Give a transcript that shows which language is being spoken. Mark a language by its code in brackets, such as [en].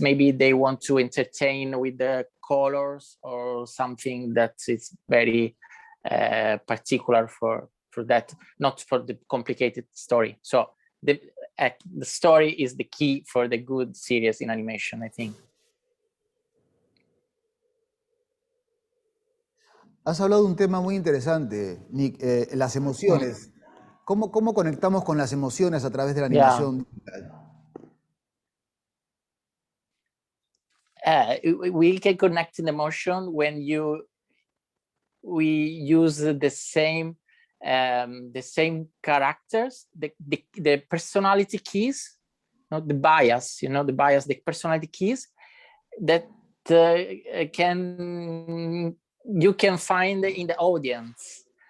[en] Maybe they want to entertain with the colors or something that is very particular for that, not for the complicated story. So the story is the key for the good series in animation, I think. [es] Has hablado de un tema muy interesante, Nick, las emociones. ¿Cómo conectamos con las emociones a través de la animación digital? [en] We can connect an emotion when we use the same characters, the personality keys, not the bias, the personality keys that you can find in the audience.